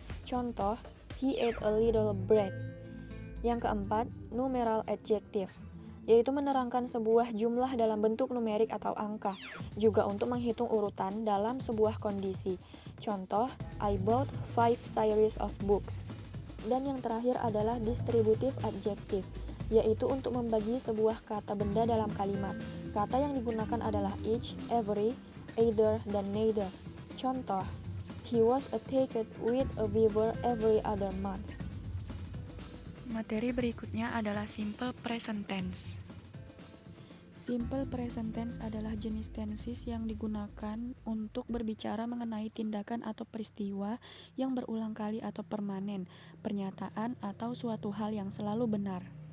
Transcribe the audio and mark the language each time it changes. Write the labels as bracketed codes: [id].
[id] Contoh, [en] he ate a little bread. [id] Yang keempat, numeral adjective, yaitu menerangkan sebuah jumlah dalam bentuk numerik atau angka, juga untuk menghitung urutan dalam sebuah kondisi. Contoh, [en] I bought 5 series of books. [id] Dan yang terakhir adalah distributive adjective, yaitu untuk membagi sebuah kata benda dalam kalimat. Kata yang digunakan adalah each, every, either, dan neither. Contoh, [en] he was attacked with a fever every other month. [id] Materi berikutnya adalah simple present tense. Simple present tense adalah jenis tenses yang digunakan untuk berbicara mengenai tindakan atau peristiwa yang berulang kali atau permanen, pernyataan atau suatu hal yang selalu benar.